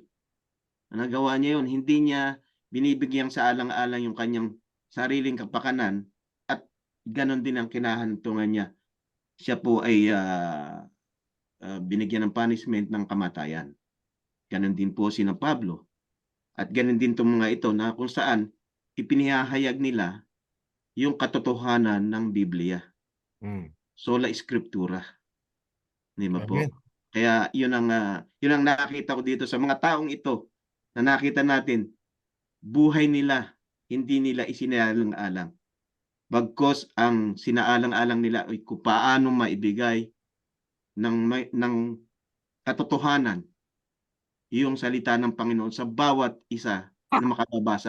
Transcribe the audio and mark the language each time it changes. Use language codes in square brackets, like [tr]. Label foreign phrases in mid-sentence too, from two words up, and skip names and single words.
[tl] Ang nagawa niya yun, hindi niya binibigyang sa alang-alang yung kanyang sariling kapakanan at ganon din ang kinahantungan niya. Siya po ay binigyan ng punishment ng kamatayan. Ganon din po si na Pablo. At ganon din itong mga ito na kung saan ipinahayag nila yung katotohanan ng Biblia. Mm. [la] Sola Scriptura. [tl] Di ba po? Amen. Kaya yun ang nakita ko dito sa mga taong ito na nakita natin, buhay nila, hindi nila isinaalang-alang. Bagkos ang sinaalang-alang nila ay kung paano maibigay ng katotohanan yung salita ng Panginoon sa bawat isa na makababasa.